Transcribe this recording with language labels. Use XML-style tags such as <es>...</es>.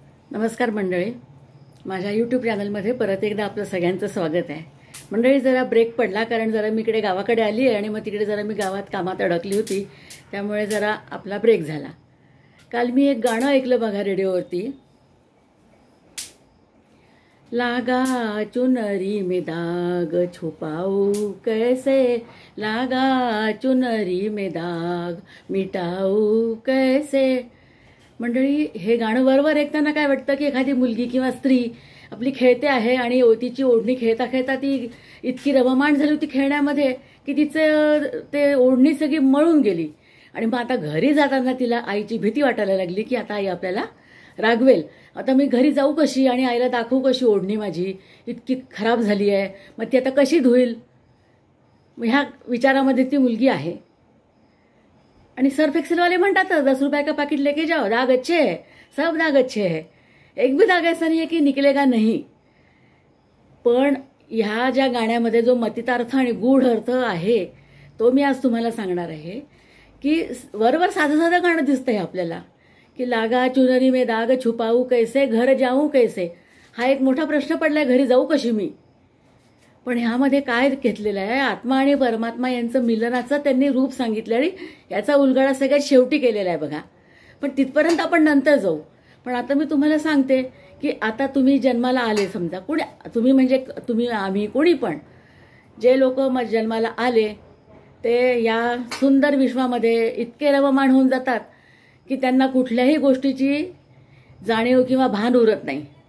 <mr>नमस्कार मंडळी, माझ्या यूट्यूब चॅनलमध्ये परत एकदा आपलं सगळ्यांचं स्वागत आहे. मंडळी, जरा ब्रेक पडला कारण जरा मी इकडे गावाकडे आली आहे आणि मग तिकडे जरा मी गावात कामात अडकली होती, त्यामुळे जरा आपला ब्रेक झाला. काल मी एक गाणं ऐकलं बघा रेडिओवरती.</mr> <hi>लागा चुनरी में दाग छुपाऊं कैसे, लागा चुनरी में दाग मिटाऊं कैसे.</hi> <mr>मंडळी, हे गाणं वरवर ऐकताना काय वाटतं की एखादी मुलगी किंवा स्त्री आपली खेळते आहे आणि तिची ओढणी खेळता खेळता ती इतकी रममाण झाली होती खेळण्यामध्ये की तिचं ते ओढणी सगळी मळून गेली. आणि मग आता घरी जाताना तिला आईची भीती वाटायला लागली की आता आई आपल्याला रागवेल, आता मी घरी जाऊ कशी आणि आईला दाखवू कशी ओढणी माझी इतकी खराब झाली आहे, मग ती आता कशी धुईल. ह्या विचारामध्ये ती मुलगी आहे. आणि सर्फ एक्सेलवाले म्हणतात</mr> <hi>10 रुपये का पैकेट लेके जाओ, दाग अच्छे है, सब दाग अच्छे है, एक भी दाग ऐसा नहीं है की निकलेगा नहीं.</hi> <mr>पण ह्या ज्या गाण्यामध्ये जो मतितार्थ आणि गूढ अर्थ आहे तो मी आज तुम्हाला सांगणार आहे. की वरवर साधं साधं गाणं दिसतंय आपल्याला की</mr> <hi>लागा चुनरी में दाग छुपाऊ कैसे, घर जाऊ कैसे.</hi> <mr>हा एक मोठा प्रश्न पडलाय, घरी जाऊ कशी मी. पण ह्यामध्ये काय घेतलेलं आहे, आत्मा आणि परमात्मा यांचं मिलनाचं त्यांनी रूप सांगितलं आणि याचा उलगडा सगळ्यात शेवटी केलेला आहे बघा. पण तिथपर्यंत आपण नंतर जाऊ. पण आता मी तुम्हाला सांगते की आता तुम्ही जन्माला आले, समजा कोणी तुम्ही म्हणजे तुम्ही आम्ही कोणी पण जे लोक जन्माला आले ते या सुंदर विश्वामध्ये इतके रममाण होऊन जातात की त्यांना कुठल्याही गोष्टीची जाणीव किंवा भान उरत नाही.</mr>